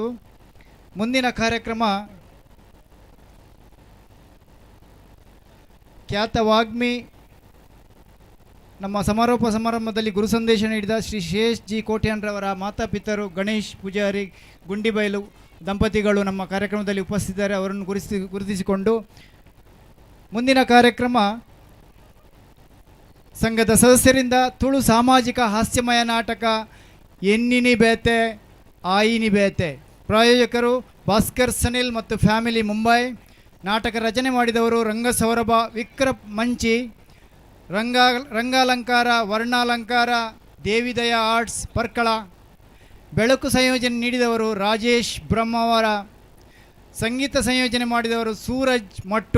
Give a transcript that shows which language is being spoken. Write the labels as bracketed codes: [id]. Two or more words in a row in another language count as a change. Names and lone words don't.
[kn] ಮುಂದಿನ ಕಾರ್ಯಕ್ರಮ ಖ್ಯಾತ ವಾಗ್ಮಿ ನಮ್ಮ ಸಮಾರೋಪ ಸಮಾರಂಭದಲ್ಲಿ ಗುರು ಸಂದೇಶ ನೀಡಿದ ಶ್ರೀ ಶೇಷ್ ಜಿ ಕೋಟ್ಯಾನ್ರವರ ಮಾತಾಪಿತರು ಗಣೇಶ್ ಪೂಜಾರಿ ಗುಂಡಿಬೈಲು ದಂಪತಿಗಳು ನಮ್ಮ ಕಾರ್ಯಕ್ರಮದಲ್ಲಿ ಉಪಸ್ಥಿತರಿದ್ದಾರೆ. ಅವರನ್ನು ಗುರುತಿಸಿಕೊಂಡು ಮುಂದಿನ ಕಾರ್ಯಕ್ರಮ ಸಂಘದ ಸದಸ್ಯರಿಂದ ತುಳು ಸಾಮಾಜಿಕ ಹಾಸ್ಯಮಯ ನಾಟಕ ಎನ್ನಿನಿ ಬೇತೆ ಆಯಿನಿ ಬೇತೆ, ಪ್ರಾಯೋಜಕರು ಭಾಸ್ಕರ್ ಸನಿಲ್ ಮತ್ತು ಫ್ಯಾಮಿಲಿ ಮುಂಬೈ. ನಾಟಕ ರಚನೆ ಮಾಡಿದವರು ರಂಗಸೌರಭ ವಿಕ್ರಮ್ ಮಂಚಿ, ರಂಗಾಲಂಕಾರ ವರ್ಣಾಲಂಕಾರ ದೇವಿದಯ ಆರ್ಟ್ಸ್ ಪರ್ಕಳ. ಬೆಳಕು ಸಂಯೋಜನೆ ನೀಡಿದವರು ರಾಜೇಶ್ ಬ್ರಹ್ಮವರ, ಸಂಗೀತ ಸಂಯೋಜನೆ ಮಾಡಿದವರು ಸೂರಜ್ ಮಟ್ಟು.